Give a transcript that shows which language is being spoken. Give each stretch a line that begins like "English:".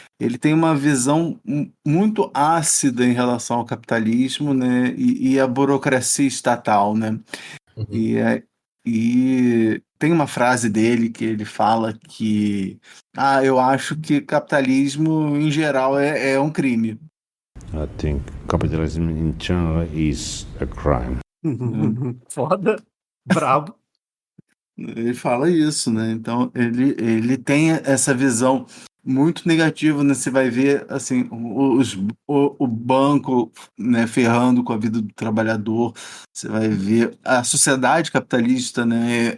Portuguese: Ele tem uma visão muito ácida em relação ao capitalismo, né? E a burocracia estatal, né? E tem uma frase dele que ele fala que eu acho que capitalismo em geral é um crime.
English: I think capitalism in general is a crime.
Portuguese: Foda, brabo. Ele fala isso, né? Então ele tem essa visão muito negativa, né? Você vai ver assim o banco, né, ferrando com a vida do trabalhador. Você vai ver a sociedade capitalista, né?